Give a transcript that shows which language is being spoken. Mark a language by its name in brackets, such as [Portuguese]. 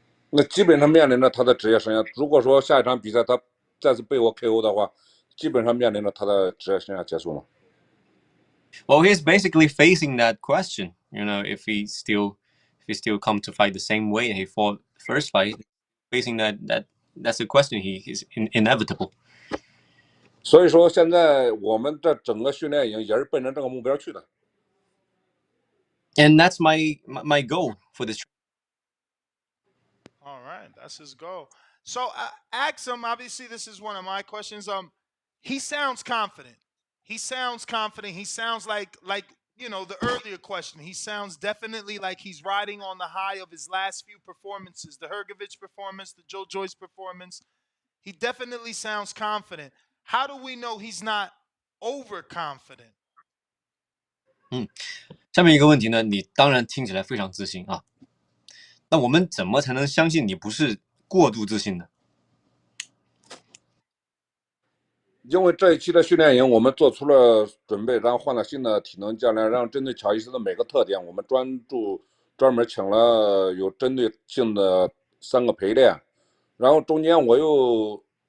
[Chinese] 那基本上面临着他的职业生涯。如果说下一场比赛他再次被我 KO 的话，基本上面临着他的职业生涯结束了。 [English] Well, he's basically facing that question. If he still come to fight the same way he fought first fight, facing that's a question he is inevitable. [Chinese] 所以说，现在我们的整个训练营也是奔着这个目标去的。 [English] And that's my goal for this. All right, that's his goal. So ask him. Obviously, this is one of my questions. He sounds confident. He sounds confident. He sounds like the earlier question. He sounds definitely like he's riding on the high of his last few performances, the Hergovich performance, the Joe Joyce performance. He definitely sounds confident. How do we know he's not overconfident? [Chinese] 下面一个问题呢，你当然听起来非常自信啊。那我们怎么才能相信你不是过度自信呢？因为这一期的训练营，我们做出了准备，然后换了新的体能教练，让针对乔伊斯的每个特点，我们专门请了有针对性的3个陪练，然后中间我又